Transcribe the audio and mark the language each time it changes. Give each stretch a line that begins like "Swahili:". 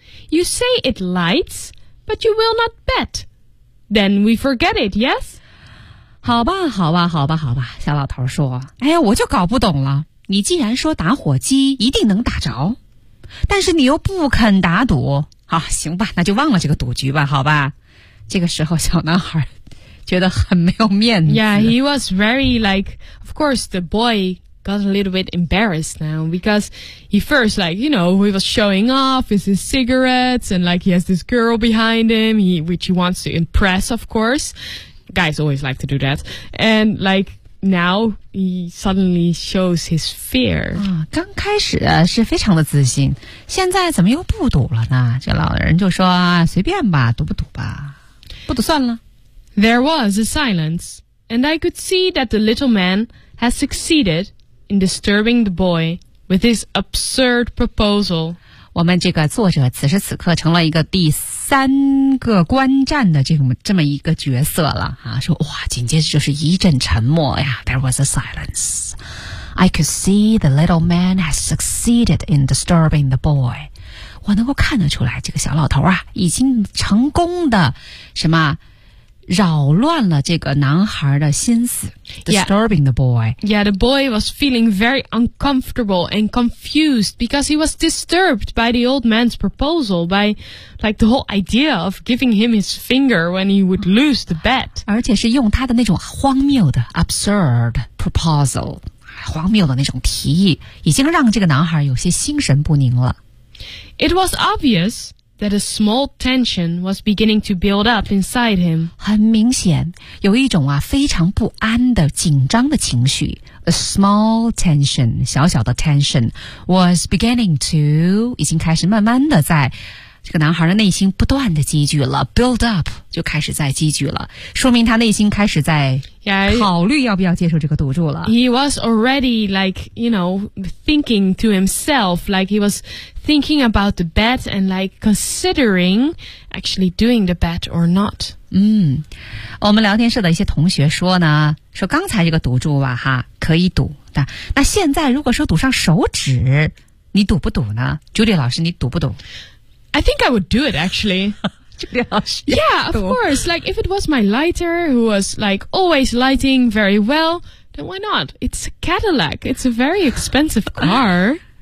English: You say it lights, but you will not bet. Then we forget it, yes?
Chinese: 好吧，好吧，好吧，好吧，小老头说。哎呀，我就搞不懂了。你既然说打火机一定能打着，但是你又不肯打赌。啊，行吧，那就忘了这个赌局吧，好吧。这个时候，小男孩觉得很没有面子。
English: Yeah, he was very like, of course, the boy... got a little bit embarrassed now because he first, like, you know, he was showing off with his cigarettes and, like, he has this girl behind him, which he wants to impress, of course. Guys always like to do that. And, like, now he suddenly shows his fear.
Chinese: 刚开始是非常的自信，现在怎么又不赌了呢？这老人就说，随便吧，赌不赌吧，不赌算了。
English: There was a silence, and I could see that the little man has succeeded. In disturbing the boy with his absurd proposal.
Chinese: 我们这个作者此时此刻成了一个第三个观战的这么一个角色了啊！说哇，紧接着就是一阵沉默呀。
English: There was a silence. I could see the little man has succeeded in disturbing the boy.
Chinese: 我能够看得出来，这个小老头啊，已经成功的什么扰乱了这个男孩的心思
English: disturbing the boy. Yeah, the boy was feeling very uncomfortable and confused because he was disturbed by the old man's proposal, by like the whole idea of giving him his finger when he would lose the bet.
Chinese: 而且是用他的那种荒谬的
English: absurd proposal,
Chinese: 荒谬的那种提议已经让这个男孩有些心神不宁了。
English: It was obvious. That a small tension was beginning to build up inside him.
Chinese: 很明显，有一种啊非常不安的紧张的情绪。
English: A small tension,
Chinese: 小小的 tension,
English: was beginning to
Chinese: 已经开始慢慢的在这个男孩的内心不断的积聚了 ，
English: build up
Chinese: 就开始在积聚了，说明他内心开始在考虑要不要接受这个赌注了。
English: He was already like, you know, thinking to himself, like he was thinking about the bet and like considering actually doing the bet or not.
Chinese: 嗯，我们聊天室的一些同学说呢，说刚才这个赌注吧，哈，可以赌，那现在如果说赌上手指，你赌不赌呢 ？Julie 老师，你赌不赌？
English: I think I would do it, actually. Yeah, of course. Like, if it was my lighter who was, like, always lighting very well, then why not? It's a Cadillac. It's a very expensive car.